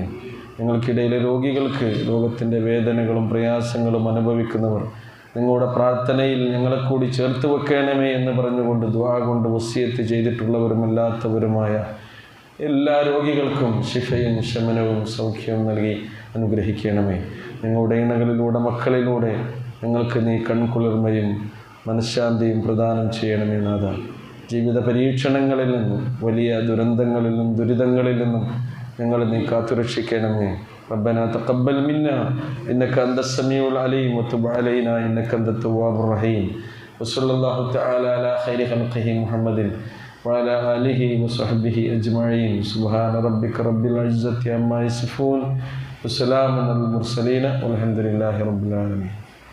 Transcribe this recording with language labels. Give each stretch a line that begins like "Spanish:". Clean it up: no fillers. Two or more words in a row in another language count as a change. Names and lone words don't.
Malayalam: ഞങ്ങൾക്കിടയിലെ രോഗികൾക്ക്, രോഗത്തിൻ്റെ വേദനകളും പ്രയാസങ്ങളും അനുഭവിക്കുന്നവർ നിങ്ങളുടെ പ്രാർത്ഥനയിൽ ഞങ്ങളെ കൂടി ചേർത്ത് വെക്കണമേ എന്ന് പറഞ്ഞുകൊണ്ട് ദുആ കൊണ്ട് വസിയത്ത് ചെയ്തിട്ടുള്ളവരും അല്ലാത്തവരുമായ എല്ലാ രോഗികൾക്കും ശിഫയും ശമനവും സൗഖ്യവും നൽകി അനുഗ്രഹിക്കണമേ. ഞങ്ങളുടെ ഇണകളിലൂടെ, മക്കളിലൂടെ ഞങ്ങൾക്ക് നീ കൺകുളിർമയും മനഃശാന്തിയും പ്രദാനം ചെയ്യണമേ നാഥ. ജീവിത പരീക്ഷണങ്ങളിൽ നിന്നും വലിയ ദുരന്തങ്ങളിൽ നിന്നും ദുരിതങ്ങളിൽ നിന്നും ഞങ്ങൾ നീ കാത്തുരക്ഷിക്കണമേ.
Arabic: ربنا تقبل منا إنك أنت السميع العليم وتب علينا إنك أنت التواب الرحيم. وصلى الله تعالى على خير خلقه محمد وعلى آله وصحبه أجمعين. سبحان ربك رب العزة عما يصفون وسلام على المرسلين والحمد لله رب العالمين.